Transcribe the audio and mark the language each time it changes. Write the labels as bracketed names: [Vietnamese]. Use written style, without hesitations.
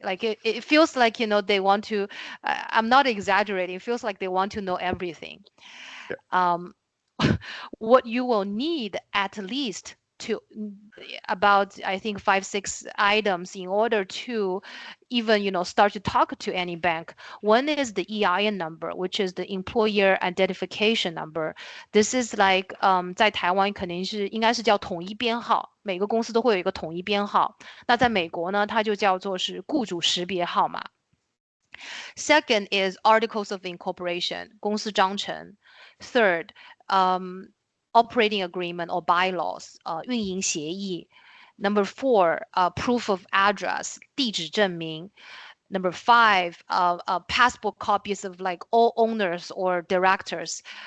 [English] Like it feels like, they want to, I'm not exaggerating, it feels like they want to know everything. Yeah. What you will need at least to about, I think, 5-6 items in order to even, start to talk to any bank. One is the EIN number, which is the employer identification number. This is like [Chinese] 在台湾肯定是应该是叫统一编号，每个公司都会有一个统一编号。那在美国呢，它就叫做是雇主识别号码。 [English] Second is articles of incorporation, [Chinese] 公司章程。 [English] Third, operating agreement or bylaws, [Chinese] 运营协议。 [English] Number 4, proof of address, [Chinese] 地址证明。 [English] Number 5, passport copies of like all owners or directors.